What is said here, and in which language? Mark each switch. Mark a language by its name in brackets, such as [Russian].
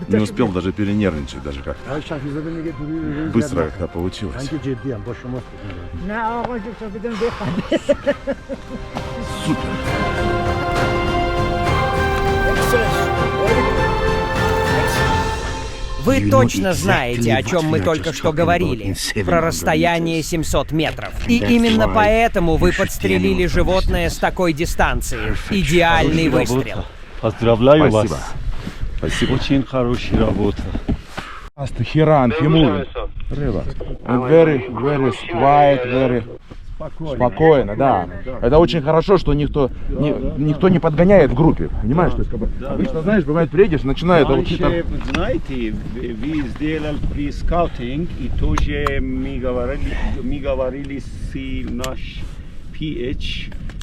[Russian] не успел даже перенервничать, даже как-то. Быстро как-то получилось. [Persian] من که جدی ام با شما نه آقا جان بدون بخند. [Russian] Супер. Вы точно знаете, о чем мы только что говорили, про расстояние 700 метров. И именно поэтому вы подстрелили животное с такой дистанции. Идеальный выстрел. Поздравляю Спасибо. вас. Спасибо. Очень хорошая работа. Хиран, Химур. [English] Very, very quiet, very [Russian] спокойно, да. Это очень хорошо, что никто не подгоняет в группе. Понимаешь, то есть, как бы, обычно, знаешь, бывает, приедешь, начинает вот Раньше, знаете, вы сделали при скаутинг и тоже мы говорили с наш PH.